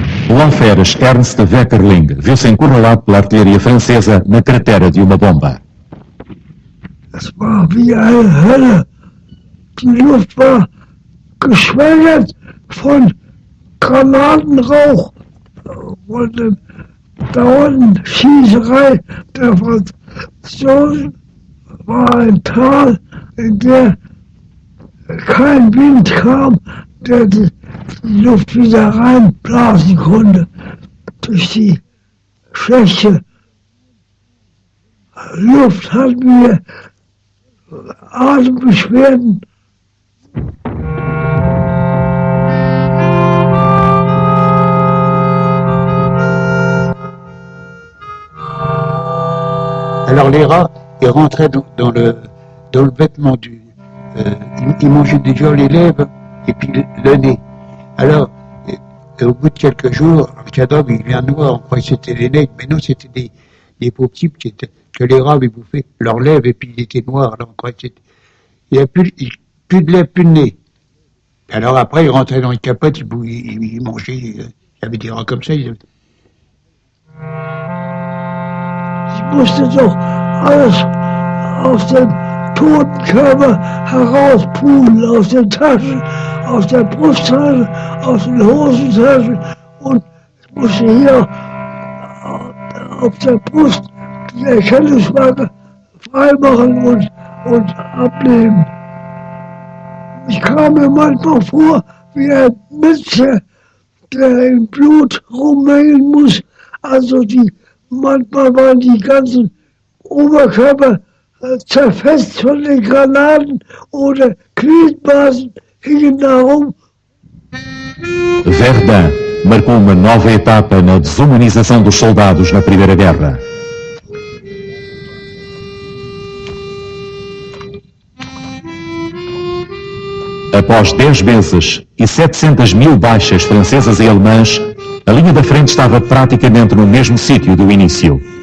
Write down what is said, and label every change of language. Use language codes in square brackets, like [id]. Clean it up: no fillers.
[pt] O alferes Ernst Weckerling viu-se encurralado pela artilharia francesa na cratera de uma bomba. [de] Es war wie eine Hölle. Die Luft war geschwängert von Granatenrauch, von der dauernden Schießerei der Franzosen. War ein Tal, in der kein Wind kam, der die Luft wieder reinblasen konnte. Durch die schlechte Luft hatten wir Atembeschwerden. [fr] Alors les rats, ils rentraient dans le vêtement du... ils mangeaient déjà les lèvres et puis le nez. Alors, au bout de quelques jours, le cadavre, il vient noir, on croyait que c'était les nègres, mais non, c'était des pauvres types que les rats avaient bouffé leurs lèvres et puis il était noir, alors on croyait que c'était... Il n'y a plus de lèvres, plus de nez. Alors après, ils rentraient dans les capotes, ils mangeaient, il y avait des rats comme ça, ils... [de] Ich musste doch alles aus dem toten Körper herauspulen, aus den Taschen, aus der Brusttasche, aus den Hosentaschen und ich musste hier auf der Brust die Erkennungsmarke freimachen und ablegen. Ich kam mir manchmal vor wie ein Mensch, der im Blut rumhängen muss, also manchmal waren die ganzen Oberkörper zerfetzt von den Granaten oder Gliedmaßen hingen da rum. [pt] Verdun marcou uma nova etapa na desumanização dos soldados na Primeira Guerra. Após 10 meses e 700.000 baixas francesas e alemãs, a linha da frente estava praticamente no mesmo sítio do início.